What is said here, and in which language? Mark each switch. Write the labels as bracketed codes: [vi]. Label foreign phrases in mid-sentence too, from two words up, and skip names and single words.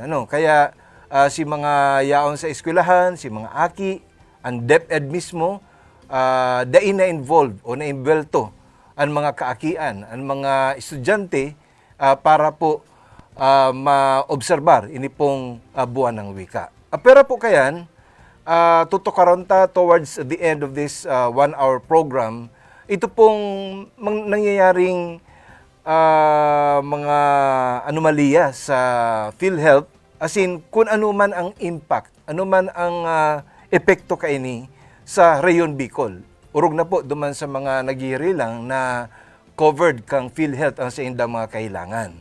[bik] Kaya si mga yaon sa eskwelahan, si mga aki, ang DepEd mismo, dain na involved o na-involto ang mga kaakian, ang mga estudyante para po ma-obserbar ini pong buwan ng wika. Pero po kayan, tutukaron ta [en] towards the end of this 1-hour program, [bik] ito pong nangyayaring mga anomalya sa PhilHealth, as in kung ano man ang impact, ano man ang epekto kaini sa Rayon Bicol. Urog na po duman sa mga naghihiri lang na covered kang PhilHealth ang sa indang mga kailangan.